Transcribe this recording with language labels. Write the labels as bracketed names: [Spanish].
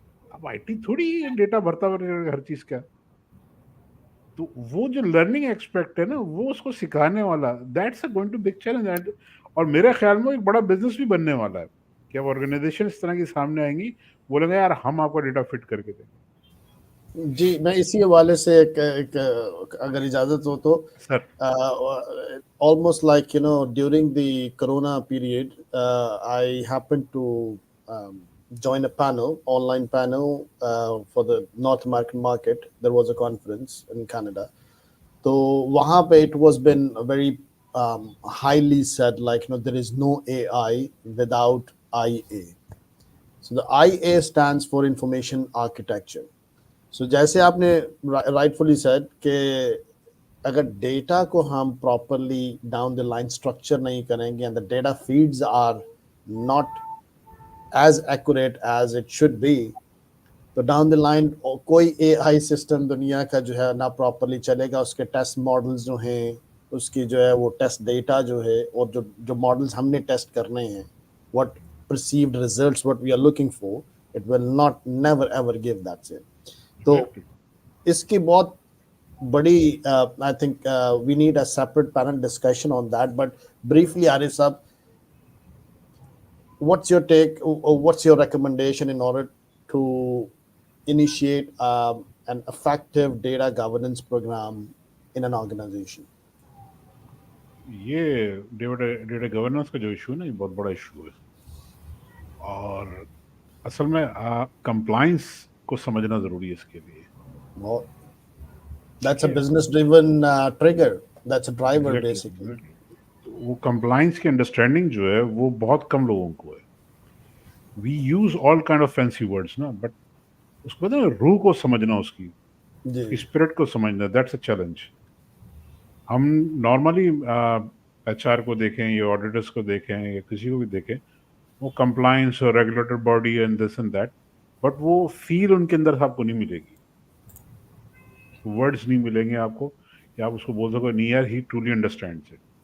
[Urdu] اب I T تھوڑی data بھرتا ہر چیز کا. تو وہ جو لرننگ ایکسپیکٹ ہے نا، وہ اس کو سکھانے والا، [English] That's a going to big challenge. [Urdu] اور میرے خیال میں ایک بڑا بزنس بھی بننے والا ہے کہ اب آرگنائزیشن اس طرح کی سامنے آئیں گی، بولیں گے یار ہم آپ کا ڈیٹا فٹ کر کے دیں گے. جی میں اسی حوالے سے ایک اگر اجازت ہو تو سر [English] almost like during the corona period, I happened to join a panel, online panel, for the North American market. There was a conference in Canada. So [Urdu] wahan pe [English] it was been very highly said, like there is no AI without IA. So the IA stands for information architecture. [Urdu] سو جیسے آپ نے [English] rightfully said [Urdu] کہ اگر data کو ہم properly down the line structure نہیں کریں گے [English] and the data feeds are not as accurate as it should be, [Urdu] تو ڈاؤن دا لائن کوئی اے آئی سسٹم دنیا کا جو ہے نہ پراپرلی چلے گا. اس کے ٹیسٹ ماڈلز جو ہیں، اس کی جو ہے وہ ٹیسٹ ڈیٹا جو ہے، اور جو ماڈلز ہم نے ٹیسٹ کرنے ہیں، [English] what perceived results what we are looking for, it will not never ever give that same. [Urdu] تو اس کی بہت بڑی [English] I think we need a separate panel discussion on that. But briefly Arif Sahab, what's your take, what's your recommendation in order to initiate an effective data governance program in an organization? [Urdu] یہ data governance کا جو issue ہے نا، یہ بہت بڑا issue ہے. اور اصل میں کمپلائنس کو سمجھنا ضروری ہے اس کے لیے. [English] Well, that's a business driven trigger, that's a driver basically. [Urdu] وہ کمپلائنس کی انڈرسٹینڈنگ جو ہے وہ بہت کم لوگوں کو ہے. [English] we use all kind of fancy words [Urdu] نا، بٹ اس کو نا روح کو سمجھنا، اس کی اسپرٹ کو سمجھنا، [English] That's a challenge. [Urdu] ہم نارملی ایچ آر کو دیکھیں یا آڈیٹرس کو دیکھیں یا کسی کو بھی دیکھیں، وہ کمپلائنس اور regulator body [English] and this and that, [Urdu] but وہ فیل ان کے اندر آپ کو نہیں ملے گی، ورڈس نہیں ملیں گے آپ کو کہ آپ اس کو بول سکو نہیں یار [English] ہی truly understands it.